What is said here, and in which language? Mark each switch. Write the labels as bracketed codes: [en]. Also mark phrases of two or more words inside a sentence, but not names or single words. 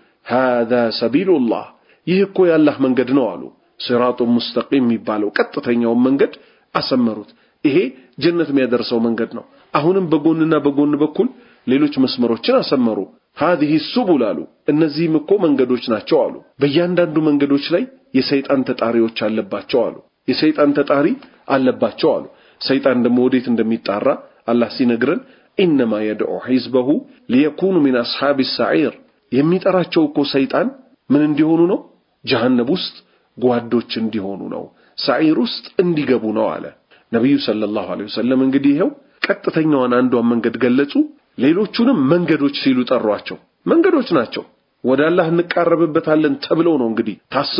[ar] هذا سبيل الله [am] ይህ እኮ ያላህ መንገድ ነው አሉ [ar] الصراط المستقيم [am] የሚባለው ቀጥተኛው መንገድ አሰመሩት ይሄ ጀነት የሚያደርሰው መንገድ ነው አሁንም በጎንና በጎን በኩል ሌሎች መስመሮችን አሰመሩ [ar] هذه السبل [am] አሉ እነዚህም እኮ መንገዶች ናቸው አሉ በእያንዳንዱ መንገዶች ላይ የሰይጣን ተጣሪዎች አለባቸው አሉ የሰይጣን ተጣሪ አለባቸው አሉ ሰይጣን ደግሞ ወዴት እንደሚጣራ አላህ ሲነግረን [ar] انما يدعو حزبه ليكونوا من اصحاب السعير [am] የሚጠራቸው እኮ ሰይጣን ምን እንዲሆኑ ነው ጀሃነም ውስጥ ጓዶች እንዲሆኑ ነው ሰዒር ውስጥ እንዲገቡ ነው አለ ነብዩ [ar] صلى الله عليه وسلم [am] እንግዲህ ይሄው ቀጥተኛውን አንዷን መንገድ ገለጹ ሌሎቹንም መንገዶች ሲሉ ጠሯቸው መንገዶች ናቸው ወደ አላህ እንቀርብበታለን ተብለው ነው እንግዲህ ታስቦ